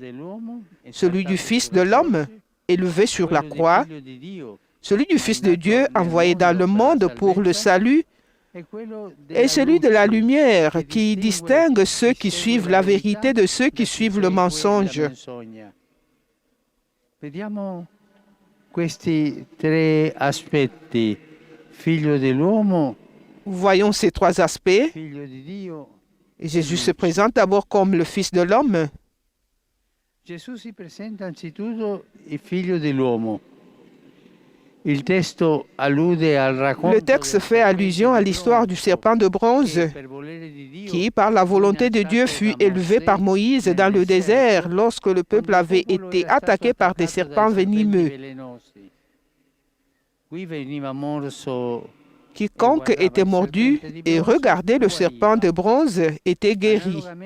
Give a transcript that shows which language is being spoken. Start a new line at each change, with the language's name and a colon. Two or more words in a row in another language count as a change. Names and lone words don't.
French: Celui du Fils de l'homme, élevé sur la croix, celui du Fils de Dieu, envoyé dans le monde pour le salut, et celui de la lumière qui distingue ceux qui suivent la vérité de ceux qui suivent le mensonge.
Italian: Vediamo questi 3 aspetti: figlio dell'uomo,
French: Voyons ces 3 aspects.
Italian: figlio di Dio.
French: Jésus se présente d'abord comme le Fils de l'homme.
Italian: Gesù si presenta anzitutto il figlio dell'uomo.
French: Il texte fait allusion à l'histoire du serpent de bronze qui, par la volonté de Dieu, fut élevé par Moïse dans le désert lorsque le peuple avait été attaqué par des serpents venimeux. Quiconque était mordu et regardait le serpent de bronze était guéri.